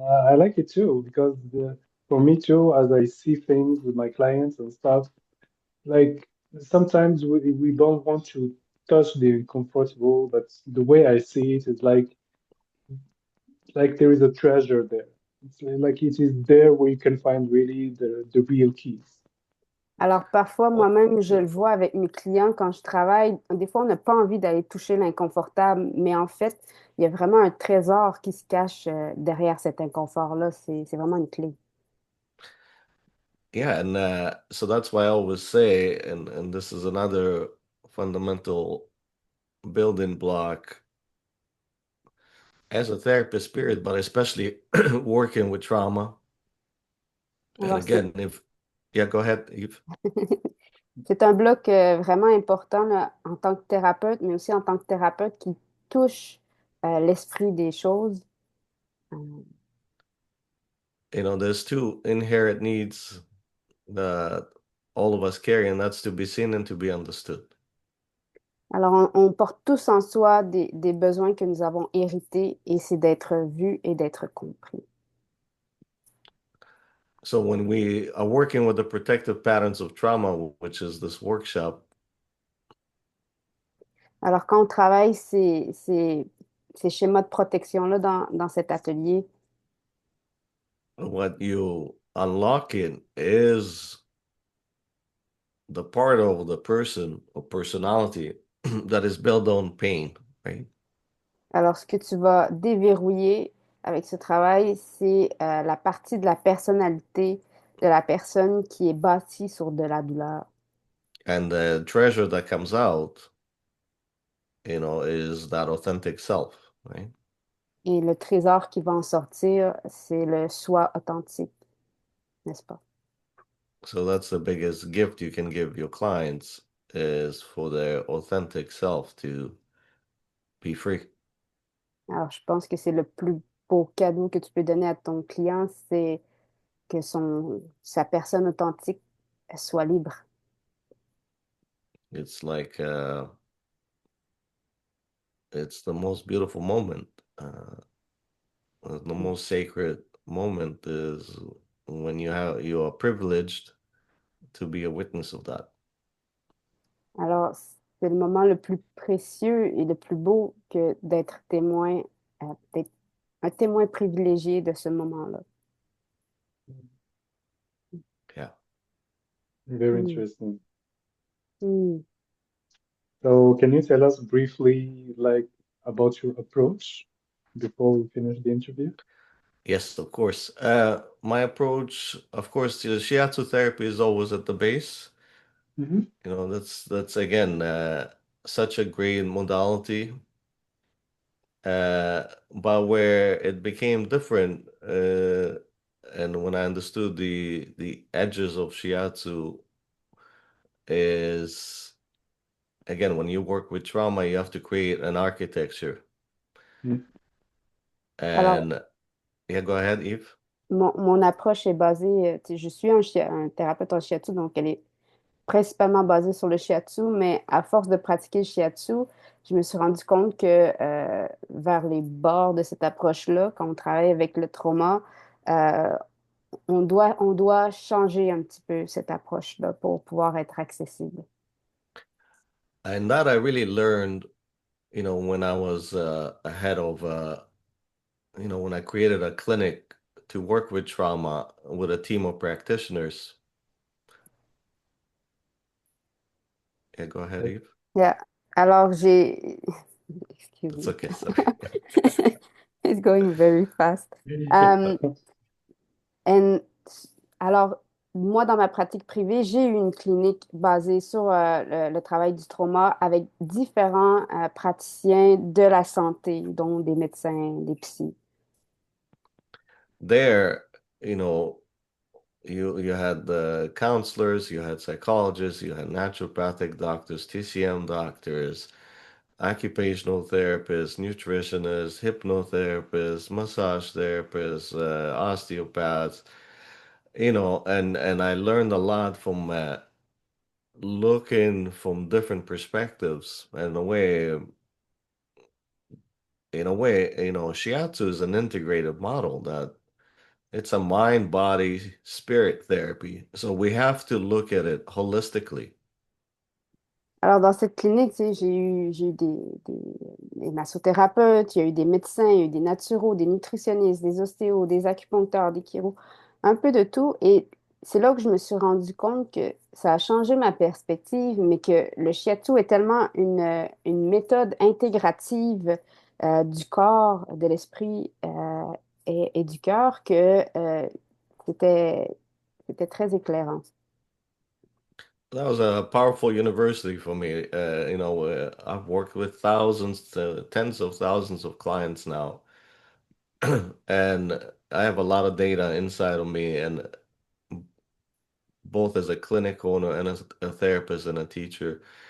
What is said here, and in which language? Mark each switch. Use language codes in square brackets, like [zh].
[en] I like it too because for me too, as I see things with my clients and stuff, like sometimes we don't want to touch the uncomfortable, but the way I see it is like there is a treasure there. It's like it is there where you can find really the real keys. [fr] Alors, parfois, moi-même, je le vois avec mes clients quand je travaille. Des fois, on n'a pas envie d'aller toucher l'inconfortable, mais en fait, il y a vraiment un trésor qui se cache derrière cet inconfort-là. C'est vraiment une clé. [en] Yeah, and so that's why I always say, and this is another fundamental building block as a therapist, period, but especially working with trauma. And [fr] Alors, [en] again, if yeah, go ahead, Yves. [fr] c'est un bloc vraiment important là, en tant que thérapeute, mais aussi en tant que thérapeute qui touche l'esprit des choses. Euh, [en] You know, there's two inherent needs that all of us carry, and that's to be seen and to be understood. [fr] Alors, on porte tous en soi des besoins que nous avons hérités et c'est d'être vu et d'être compris. [en] So when we are working with the protective patterns of trauma, which is this workshop, [fr] Alors, quand on travaille ces schémas de protection-là dans cet atelier, [en] what you unlocking is the part of the person or personality that is built on pain, right? [fr] alors ce que tu vas déverrouiller avec ce travail, c'est la partie de la personnalité de la personne qui est bâtie sur de la douleur. [en] And the treasure that comes out, you know, is that authentic self, right? [fr] Et le trésor qui va en sortir, c'est le soi authentique, n'est-ce pas? [en] So that's the biggest gift you can give your clients is for their authentic self to be free. [fr] Alors, je pense que c'est le plus beau cadeau que tu peux donner à ton client, c'est que sa personne authentique soit libre. [en] It's like it's the most beautiful moment. The most sacred moment is when you are privileged to be a witness of that. [fr] Alors, c'est le moment le plus précieux et le plus beau que d'être témoin, d'être un témoin privilégié de ce moment-là. [en] Yeah. Very Mm. interesting. Mm. So can you tell us briefly like about your approach before we finish the interview? Yes, of course. My approach, of course, to shiatsu therapy is always at the base. Mm-hmm. You know, that's again such a great modality. But where it became different, and when I understood the edges of shiatsu is again when you work with trauma, you have to create an architecture. Mm. [fr] Alors, [en] And yeah, go ahead, Eve. [fr] mon approche est basée, tu sais, je suis un thérapeute en shiatsu, donc elle est principalement basée sur le shiatsu, mais à force de pratiquer le shiatsu, je me suis rendu compte que vers les bords de cette approche-là, quand on travaille avec le trauma, euh, on doit changer un petit peu cette approche-là pour pouvoir être accessible. [en] And that I really learned, you know, when I was ahead of, you know, when I created a clinic to work with trauma with a team of practitioners. Yeah, go ahead, Eve. [fr] Yeah. Alors, j'ai... [en] Excuse It's me. okay, sorry. It's going very fast. Um, and alors, [fr] moi, dans ma pratique privée, j'ai eu une clinique basée sur le travail du trauma avec différents praticiens de la santé, dont des médecins, des psys. [en] There, you know, you had the counselors, you had psychologists, you had naturopathic doctors, TCM doctors, occupational therapists, nutritionists, hypnotherapists, massage therapists, osteopaths, and I learned a lot from looking from different perspectives. And in a way, shiatsu is an integrated model that it's a mind, body, spirit therapy. So we have to look at it holistically. [fr] Alors, dans cette clinique, tu sais, j'ai eu des massothérapeutes, il y a eu des médecins, il y a eu des naturaux, des nutritionnistes, des ostéos, des acupuncteurs, des chiros, un peu de tout. Et c'est là que je me suis rendu compte que ça a changé ma perspective, mais que le shiatsu est tellement une méthode intégrative du corps, de l'esprit et du cœur que c'était, c'était très éclairant. [en] That was a powerful university for me. I've worked with thousands, tens of thousands of clients now, and I have a lot of data inside of me, and both as a clinic owner and as a therapist and a teacher.